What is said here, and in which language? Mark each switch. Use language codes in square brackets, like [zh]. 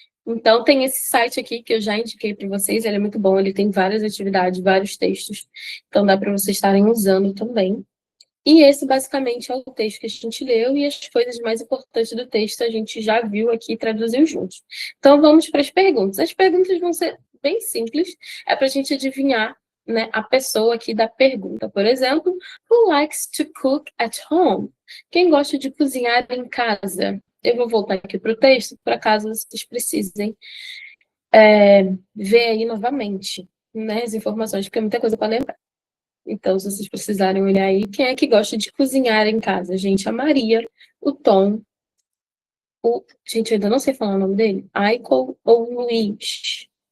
[pt] Então, tem esse site aqui que eu já indiquei para vocês, ele é muito bom, ele tem várias atividades, vários textos, então dá para vocês estarem usando também. E esse, basicamente, é o texto que a gente leu, e as coisas mais importantes do texto a gente já viu aqui e traduziu juntos. Então, vamos para as perguntas. As perguntas vão ser bem simples, é para a gente adivinhar, né, a pessoa aqui da pergunta. Por exemplo, [en] who likes to cook at home? [pt] Quem gosta de cozinhar em casa? Eu vou voltar aqui para o texto, para caso vocês precisem ver aí novamente, né, as informações, porque é muita coisa para lembrar. Então, se vocês precisarem olhar aí, quem é que gosta de cozinhar em casa? Gente, a Maria, o Tom, gente, eu ainda não sei falar o nome dele, Aiko ou Luiz?